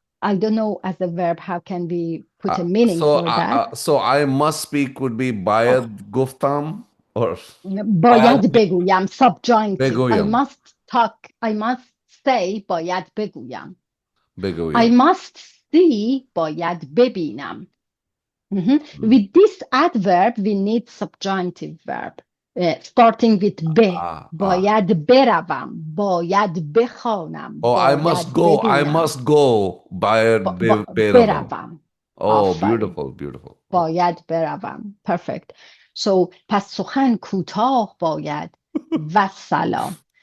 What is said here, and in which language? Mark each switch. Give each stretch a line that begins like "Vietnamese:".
English: I don't know as a verb, how can we put a meaning for that? So I must speak would be
Persian: bayad guftam
English: or?
Persian: باید بگویم, subjunctive. بگویم.
English: I must talk, I must say
Persian: باید بگویم. بگویم.
English: I must see
Persian: باید ببینم.
English: With this adverb, we need subjunctive verb. Starting with be.
Persian: باید بروم. باید بخوانم.
English: I must go. I must go.
Persian: باید بروم.
English: Oh, beautiful, beautiful.
Persian: باید بروم.
English: Perfect.
Persian: So, پس سخن کوتاه باید و سلام.